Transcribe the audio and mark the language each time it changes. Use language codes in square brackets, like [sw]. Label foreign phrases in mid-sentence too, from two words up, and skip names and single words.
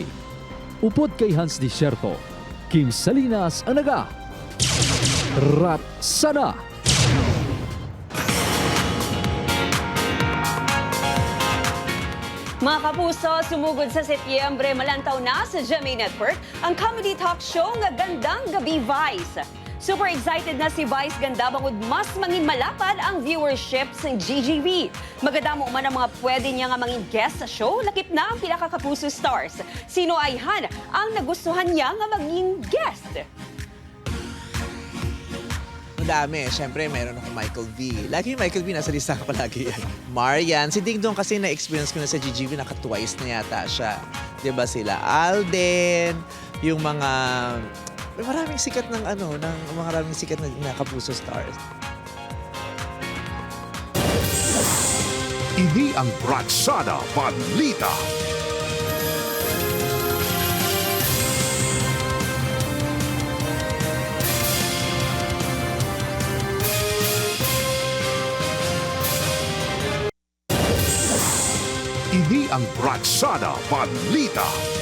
[hil] Upod kay Hans Desierto, Kim Salinas ang naga. Ratsada! Mga kapuso, sumugod sa Setyembre, malantaw na sa GMA Network ang [en] comedy talk show [hil] nga Gandang Gabi Vice. [en] Super excited [hil] na si Vice Ganda bangod mas mangin malapad ang viewership sa GGV. Magadamo man ang mga pwede niya nga mangin guest sa show, lakip na ang pila ka kapuso stars. Sino ay han ang nagustuhan niya nga mangin guest? [tl] Dami. Siyempre, meron ako Michael V. Lagi yung Michael V, nasa lista ko palagi yan. Marian. Si Ding Dong kasi na-experience ko na sa GGV, naka-twice na yata siya. Diba sila? Alden, yung mga... Maraming sikat ng maraming sikat na kapuso stars. [hil] Ini ang Ratsada Balita. Ini ang Ratsada Balita.